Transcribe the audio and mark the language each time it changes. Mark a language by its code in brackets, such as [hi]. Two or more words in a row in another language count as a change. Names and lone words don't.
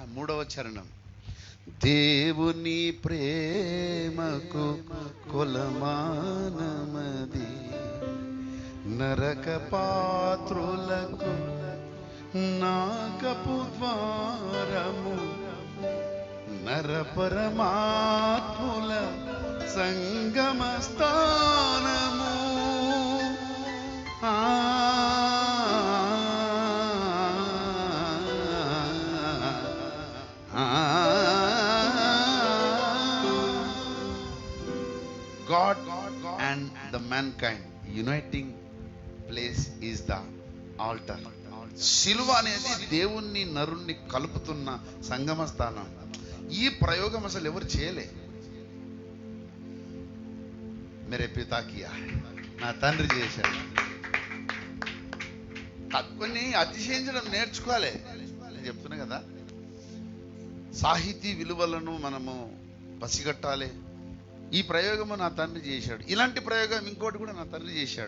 [te] 3వ చరణం, దేవుని ప్రేమకు కొలమానమది నరక పాత్రులకు నాకపు ద్వారము నర పరమాత్ముల సంగమ స్థానము. [en] God and the mankind uniting place is the altar. [te] శిలువ అనేది దేవుణ్ణి నరుణ్ణి కలుపుతున్న సంగమ స్థానం. ఈ ప్రయోగం అసలు ఎవరు చేయలే. [hi] मेरे पिता किया, [te] నా తండ్రి చేశాడు. కొన్ని అతిశయించడం నేర్చుకోవాలి. నేను చెప్తున్నా కదా, సాహితీ విలువలను మనము పసిగట్టాలి. ఈ ప్రయోగము నా తండ్రి చేశాడు. ఇలాంటి ప్రయోగం ఇంకోటి కూడా నా తండ్రి చేశాడు.